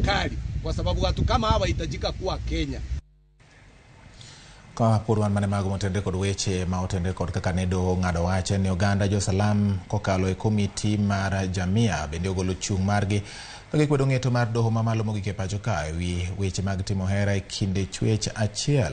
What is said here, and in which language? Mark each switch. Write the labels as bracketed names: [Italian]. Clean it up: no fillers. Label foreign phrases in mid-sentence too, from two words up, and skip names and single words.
[Swahili] serikali, kwa sababu watu kama hawa hitajika kuwa Kenya. [Luo (Kenya and Tanzania)] Ka purwan mane mago motende kod weche ma otende kod kaka nedo ng'ado wache ni oganda jo Salam kokalo e komiti mar Jamia bende ogolo chung' margi ka gikwedo ng'eto mar doho mamalo mogik e pacho ka ewi weche mag timo hera e kinde chwech achiel.